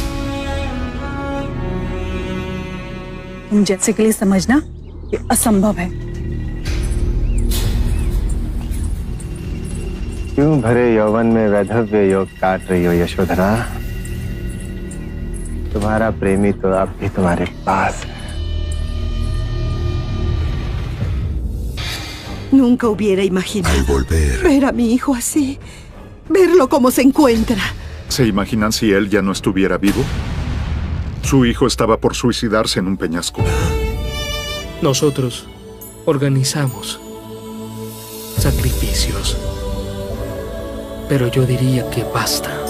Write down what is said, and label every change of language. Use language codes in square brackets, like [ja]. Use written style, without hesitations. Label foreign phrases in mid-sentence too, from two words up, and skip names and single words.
[hi] तुम जैसे के लिए समझना ये असंभव है। क्यों भरे यौवन में वैधव्य योग काट रही हो यशोधरा? तुम्हारा प्रेमी तो अब भी तुम्हारे पास है। [es] Nunca hubiera imaginado Al volver, ver a mi hijo así, verlo como se encuentra. ¿Se imaginan si él ya no estuviera vivo? Su hijo estaba por suicidarse en un peñasco. Nosotros organizamos sacrificios, pero yo diría que basta.